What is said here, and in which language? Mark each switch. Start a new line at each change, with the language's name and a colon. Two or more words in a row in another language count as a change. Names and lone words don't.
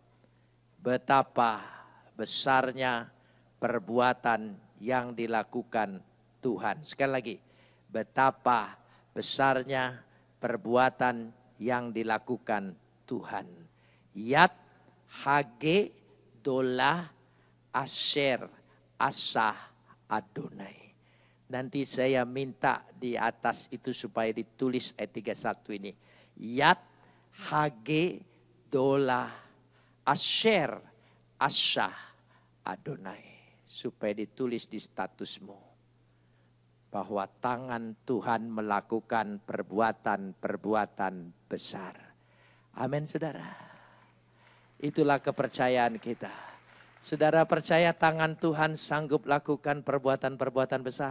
Indonesian: Betapa besarnya perbuatan yang dilakukan Tuhan. Sekali lagi, betapa besarnya perbuatan yang dilakukan Tuhan.
Hebrew: Yat Hage dolah asher asah Adonai.
Indonesian: Nanti saya minta di atas itu supaya ditulis ayat 31 ini.
Hebrew: Yat hage dolah asher asah Adonai.
Indonesian: Supaya ditulis di statusmu. bahwa tangan Tuhan melakukan perbuatan-perbuatan besar. Amin, saudara. Itulah kepercayaan kita. Saudara percaya tangan Tuhan sanggup lakukan perbuatan-perbuatan besar.